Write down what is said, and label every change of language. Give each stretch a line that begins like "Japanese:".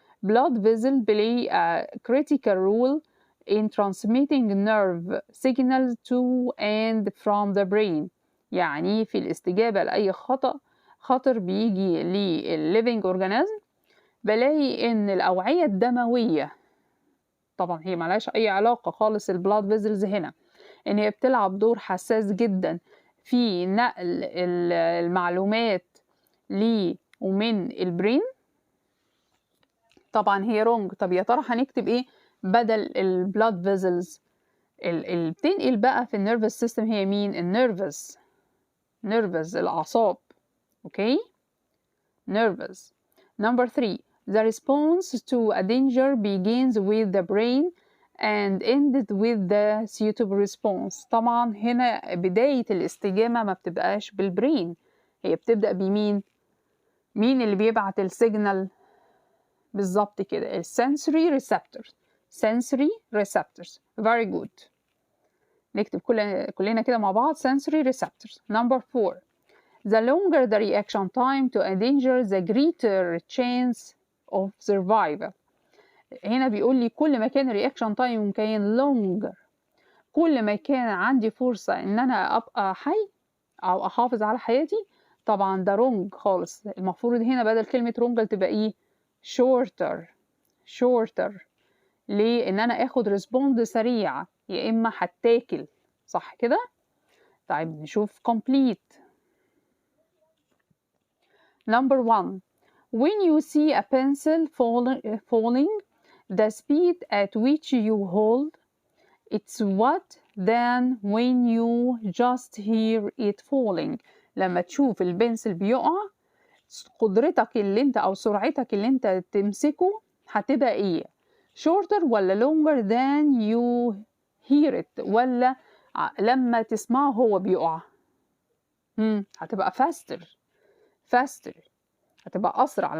English: blood vessels play a critical role in transmitting nerve signals to and from the brain.
Arabic: يعني في الاستجابة لأي خطر بيجي للليفينج اورجانيزم، بلاقي إن الأوعية الدموية، طبعا هي ملهاش أي علاقة خالص البلاد فيزلز هنا، إن هي بتلعب دور حساس جدا في نقل المعلومات لي ومن البرين. طبعا هي رونج. طب يا ترى هنكتب ايه بدل البلاد فيزلز؟ اللي بتنقل بقى في النيرفس سيستم هي مين؟ النيرفس الأعصاب.
English: Okay, nervous. Number 3, the response to a danger begins with the brain and ended with the suitable response.
Arabic: طبعا هنا بداية الاستجابة ما بتبقاش بالبرين، هي بتبدأ بمين؟ مين اللي بيبعت السيجنال؟ بالظبط كده، sensory receptors.
English: sensory receptors. very good.
Arabic: نكتب كلنا كده مع بعض
English: sensory receptors. Number 4, the longer the reaction time to a danger, the greater chance of survival.
Arabic: هنا بيقول لي كل ما كان reaction time كان longer، كل ما كان عندي فرصة إن أنا أبقى حي أو أحافظ على حياتي. طبعا ده wrong خالص، المفروض هنا بدل كلمة wrong تبقى إيه؟ shorter. ليه؟ إن أنا آخد ريسبوند سريع، يا إما هتاكل، صح كده؟ طيب نشوف complete.
English: Number 1, when you see a pencil falling, the speed at which you hold it's what than when you just hear it falling.
Arabic: لما تشوف البنسل بيقع، قدرتك اللي انت او سرعتك اللي انت تمسكه هتبقى ايه؟ shorter ولا longer
English: than you hear it،
Arabic: ولا لما تسمعه هو بيقع؟ هتبقى faster، هتبقى أسرع.